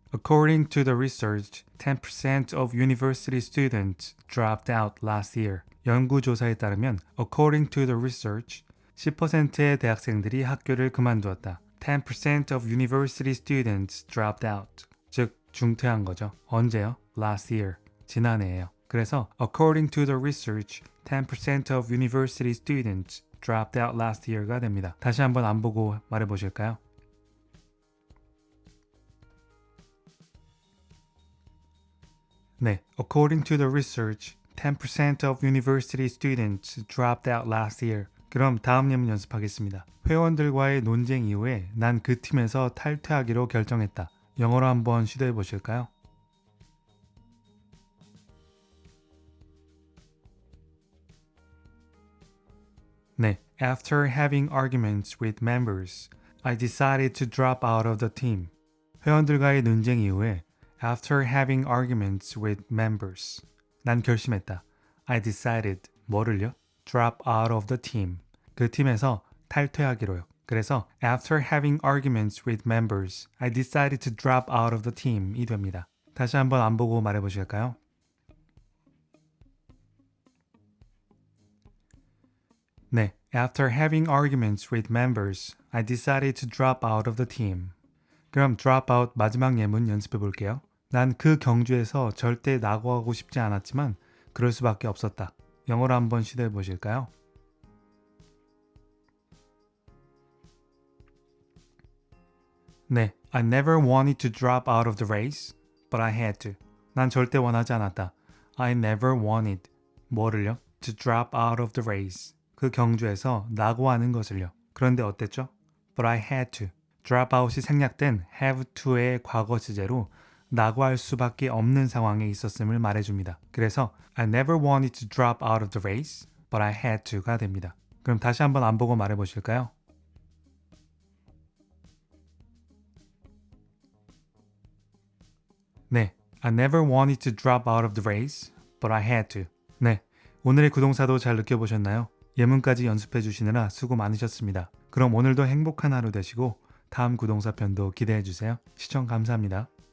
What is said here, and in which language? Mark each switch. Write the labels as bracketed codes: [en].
[en] According to the research, 10% of university students dropped out last year. [ko] 연구조사에 따르면 [en] according to the research, [ko] 10%의 대학생들이 학교를 그만두었다. [en] 10% of university students dropped out. [ko] 즉 중퇴한 거죠. 언제요? [en] Last year. [ko] 지난해에요. [en] 그래서 according to the research, 10% of university students dropped out last year가 [ko] 됩니다. 다시 한번 안 보고 말해 보실까요? 네. [en] According to the research, 10% of university students dropped out last year. [ko] 그럼 다음 예문 연습하겠습니다. 회원들과의 논쟁 이후에 난 그 팀에서 탈퇴하기로 결정했다. 영어로 한번 시도해 보실까요? 네. [en] After having arguments with members, I decided to drop out of the team. [ko] 회원들과의 논쟁 이후에 [en] After having arguments with members, [ko] 난 결심했다. [en] I decided, [ko] 뭐를요? [en] Drop out of the team. [ko] 그 팀에서 탈퇴하기로요. 그래서 [en] After having arguments with members, I decided to drop out of the team이 [ko] 됩니다. 다시 한번 안 보고 말해 보실까요? 네. [en] After having arguments with members, I decided to drop out of the team. [ko] 그럼 drop out 마지막 예문 연습해 볼게요. 난 그 경주에서 절대 낙오하고 싶지 않았지만 그럴 수밖에 없었다. 영어로 한번 시도해 보실까요? 네. [en] I never wanted to drop out of the race, but I had to. [ko] 난 절대 원하지 않았다. [en] I never wanted. [ko] 뭐를요? [en] to drop out of the race. [ko] 그 경주에서 낙오하는 것을요. 그런데 어땠죠? [en] But I had to. [ko] drop out이 생략된 [en] have to [ko] 의 과거 시제로 낙오할 수밖에 없는 상황에 있었음을 말해줍니다. 그래서 [en] I never wanted to drop out of the race, but I had to가 [ko] 됩니다. 그럼 다시 한번 안 보고 말해보실까요? 네, [en] I never wanted to drop out of the race, but I had to. [ko] 네, 오늘의 구동사도 잘 느껴보셨나요? 예문까지 연습해 주시느라 수고 많으셨습니다. 그럼 오늘도 행복한 하루 되시고 다음 구동사 편도 기대해 주세요. 시청 감사합니다.